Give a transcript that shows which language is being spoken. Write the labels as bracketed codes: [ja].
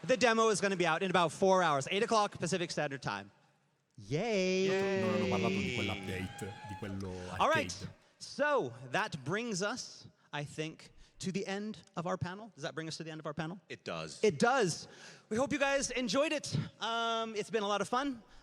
[en] The demo is going to be out in about 4 hours, 8 o'clock Pacific Standard Time. Yay! [it] Non hanno parlato di quell'update, di quello arcade. [en] All right. So that brings us, I think, to the end of our panel. Does that bring us to the end of our panel? It does. It does. We hope you guys enjoyed it. It's been a lot of fun.